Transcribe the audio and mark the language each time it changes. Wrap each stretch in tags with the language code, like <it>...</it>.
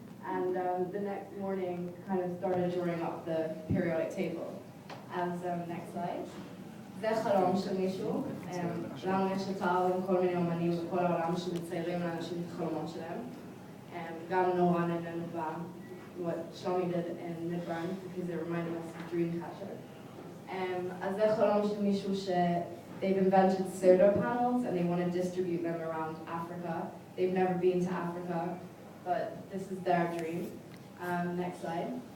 <en>And the next morning kind of started drawing up the periodic table. As next slide.</en> <he>זה חלום של מישהו, לנו יש אתר עם כל מיני אומנים בכל העולם שמציירים לאנשים את החלומות שלהם. גם נורא נהנינו</he> <en>what Shlomi did in Midbrand, because it reminded us of Dreamcatcher.</en> <he>אז זה חלום של מישהו</he> <en>they've invented solar panels and they want to distribute them around Africa. They've never been to Africa, but this is their dream. Next slide.</en>